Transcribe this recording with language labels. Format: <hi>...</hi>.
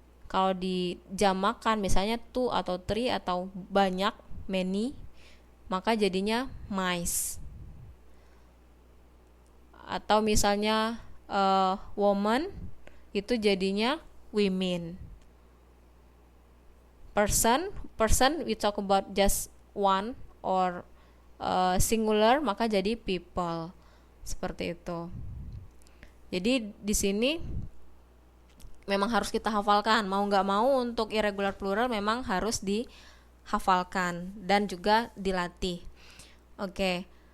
<id>Kalau dijamakan misalnya two atau three atau banyak, many, maka jadinya mice. Atau misalnya woman itu jadinya women.</id> <en>Person we talk about just one or singular,</en> <id>maka jadi</id> <en>people.</en> <id>Seperti itu. Jadi di sini memang harus kita hafalkan, mau nggak mau untuk irregular plural memang harus dihafalkan dan juga dilatih. Oke.</id>